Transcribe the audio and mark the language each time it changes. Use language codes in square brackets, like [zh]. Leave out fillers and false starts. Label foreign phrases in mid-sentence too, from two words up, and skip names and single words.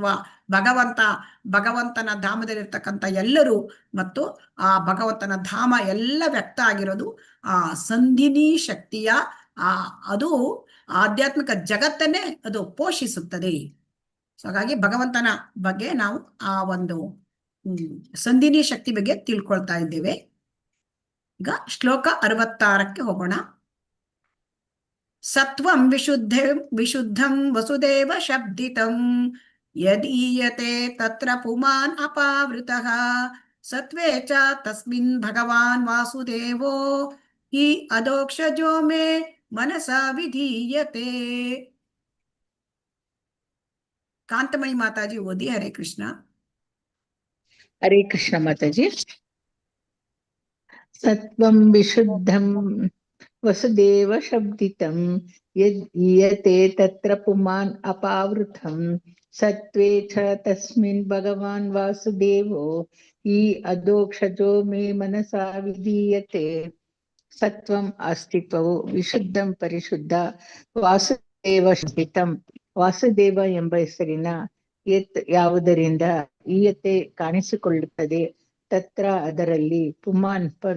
[kn] ಭಗವಂತನ ಧಾಮದಲ್ಲಿರ್ತಕ್ಕಂಥ ಎಲ್ಲರೂ ಮತ್ತು ಆ ಭಗವಂತನ ಧಾಮ ಎಲ್ಲ ವ್ಯಕ್ತ ಆಗಿರೋದು ಆ ಸಂಧಿನಿ ಶಕ್ತಿಯ ಅದು ಆಧ್ಯಾತ್ಮಿಕ ಜಗತ್ತನ್ನೇ ಅದು ಪೋಷಿಸುತ್ತದೆ. ಸೊ ಹಾಗಾಗಿ ಭಗವಂತನ ಬಗ್ಗೆ ನಾವು ಆ ಒಂದು ಸಂಧಿನಿ ಶಕ್ತಿ ಬಗ್ಗೆ ತಿಳ್ಕೊಳ್ತಾ ಇದ್ದೇವೆ. ಈಗ ಶ್ಲೋಕ 66ಕ್ಕೆ ಹೋಗೋಣ. [sa] ಸತ್ವಂ ವಿಶುದ್ಧಂ ವಸುದೇವ ಶಬ್ದಿತಂ ಯದೀಯತೆ ತತ್ರ ಪುಮಾನ್ ಅಪಾವೃತಃ ಸತ್ವೇ ಚ ತಸ್ಮಿನ್ ಭಗವಾನ್ ವಾಸುದೇವೋ ಹಿ ಅಧೋಕ್ಷಜೋ ಮೇ ಮನಸಾ ವಿಧೀಯತೆ. [kn] ಕಾಂತಮಣಿ ಮಾತಾಜಿ ಓದಿ. ಹರೇ ಕೃಷ್ಣ. ಹರೇ ಕೃಷ್ಣ ಮಾತಾಜಿ. [sa] ಸತ್ವಂ ವಿಶುದ್ಧಂ ವಸುದೇವ ಶಬ್ದಿತಂ ಯದ್ ಈಯತೆ ತತ್ರ ಪುಮಾನ್ ಅಪಾವೃತಂ ಸತ್ವೇ ಚ ತಸ್ಮಿನ್ ಭಗವಾನ್ ವಾಸುದೇವೋ ಈ ಅಧೋಕ್ಷಜೋ ಮೇ ಮನಸಾ ವಿಧೀಯತೆ. [kn] ಸತ್ವಂ ಅಸ್ತಿತ್ವವು, ವಿಶುದ್ಧಂ ಪರಿಶುದ್ಧ, [sa] ವಾಸುದೇವ ಶಬ್ದಿತಂ [kn] ವಾಸುದೇವ ಎಂಬ ಹೆಸರಿನ ಯತ್ ಯಾವುದರಿಂದ ಈಯತೆ ಕಾಣಿಸಿಕೊಳ್ಳುತ್ತದೆ, ತತ್ರ ಅದರಲ್ಲಿ ಪುಮಾನ್